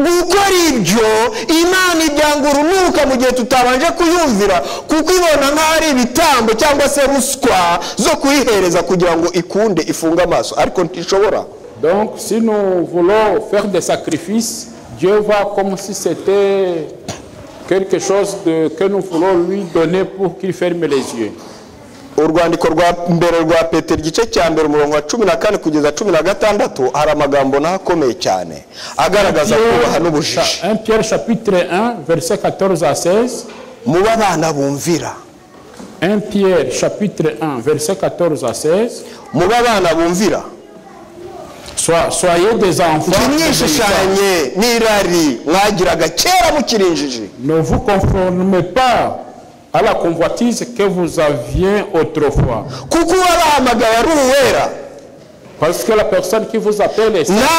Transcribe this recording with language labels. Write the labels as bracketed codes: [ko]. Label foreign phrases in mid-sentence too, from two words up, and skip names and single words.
[fr] Donc si nous voulons faire des sacrifices, Dieu va comme si c'était quelque chose que nous voulons lui donner pour qu'il ferme les yeux. [rw] Urwandiko rwa mbere rwa Petero igice cya mbere umurongo wa 14 kugeza 16 hari amagambo nakomeye cyane agaragaza kubaha n'ubujiji. [fr] 1 Pierre chapitre 1 verset 14 à 16. [rw] Muba bana bumvira. [fr] 1 Pierre chapitre 1 verset 14 à 16. [rw] Muba bana bumvira. [fr] Soyez des enfants. Ne vous conformez pas à la convoitise que vous aviez autrefois. Parce que la personne qui vous appelle est sainte.